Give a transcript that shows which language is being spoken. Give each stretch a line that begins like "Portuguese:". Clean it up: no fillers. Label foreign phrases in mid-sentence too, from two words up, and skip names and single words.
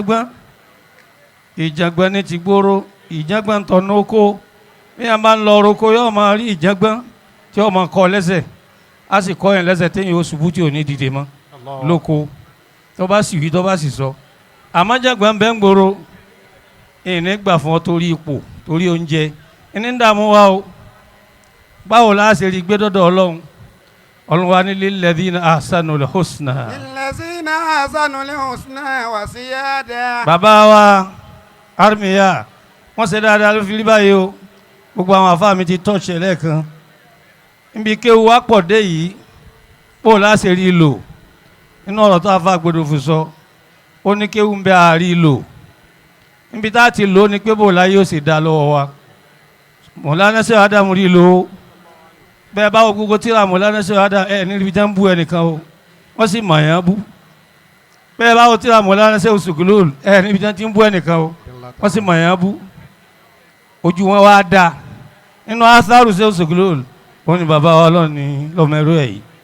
Yoruba: ìjàngbọ̀n ní ti gbóró ìjàngbọ̀n tọ̀nà oko bí a máa ń lọ roko yóò máa rí ìjàngbọ̀n tí ó máa kọ́ lẹ́sẹ̀ a sì kọ́ yẹn lẹ́sẹ̀ téyìn ó ṣubú tí ò ní dìde mọ́ lóko tó bá sì wí tó bá sì sọ àmọ́jàgbọ́n bẹ́ẹ̀ ń gbòòrò ìní gbà fún ọ torí ipò torí oúnjẹ ìní ń dààmú wa o báwo la ṣe rí gbé dọ́dọ̀ Ọlọ́run wa ní
Arabic: للذين أحسنوا الحسنى. للذين أحسنوا الحسنى وزيادة.
Yoruba: bàbá wa armiya wọ́n ṣe dáadáa ló fi rí báyìí o gbogbo àwọn àfáà mi ti tọ́ọ̀ṣẹ̀ lẹ́ẹ̀kan níbi kéwu wá pọ̀ dé yìí bó láṣẹ rí lò nínú ọ̀rọ̀ tó àfáà gbọdọ̀ fún sọ ó ní kéwu ń bẹ àárí lò níbi tá a ti lò ó ní pé bó láyé ó sì dá lọ́wọ́ wa Mọ̀lánà Ṣéhù Ádámù rí lò ó bẹ́ẹ̀ báwo gbogbo tíra Mọ̀lánà Ṣéhù Ádámù níbi tí wọ́n bú ẹnìkan o wọ́n sì mọ̀ yẹn bú bẹ́ẹ̀ báwo tíra Mọ̀lánà Ṣéhù Ṣùgúlùl níbi tí wọ́n ti ń bú ẹnìkan o wọ́n sì mọ̀ yẹn bú ojú wọn wá dáa nínú asaru Ṣéhù Ṣùgúlùl wọ́n ní bàbá wa Ọlọ́run ní lọ́mọ ẹrú ẹ̀ yìí